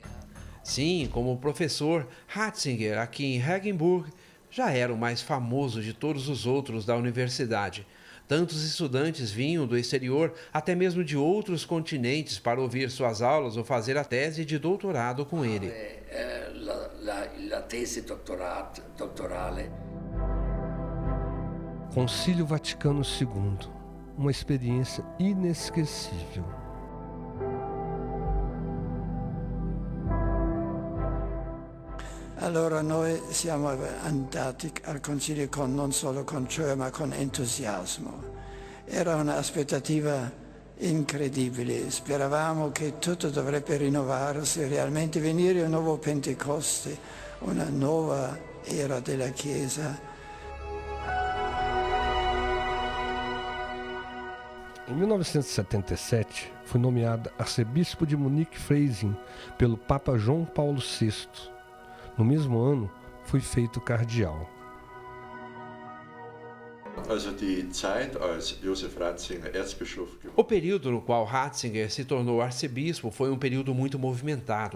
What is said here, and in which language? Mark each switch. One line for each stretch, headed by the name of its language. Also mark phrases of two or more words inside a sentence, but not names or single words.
Portuguese: Sim, como professor, Ratzinger, aqui em Regensburg, já era o mais famoso de todos os outros da universidade. Tantos estudantes vinham do exterior, até mesmo de outros continentes, para ouvir suas aulas ou fazer a tese de doutorado com ele.
Italian: La tesi dottorale.
Portuguese: Concílio Vaticano II, uma experiência inesquecível.
Italian: Allora noi siamo andati al Concilio non solo con gioia ma con entusiasmo. Era un'aspettativa incredibile, speravamo che tutto dovrebbe rinnovarsi, realmente venire un nuovo Pentecoste, una nuova era della Chiesa.
Portuguese: Em 1977, fui nomeado arcebispo de Munique-Freising pelo Papa João Paulo VI. No mesmo ano, fui feito cardeal. O período no qual Ratzinger se tornou arcebispo foi um período muito movimentado.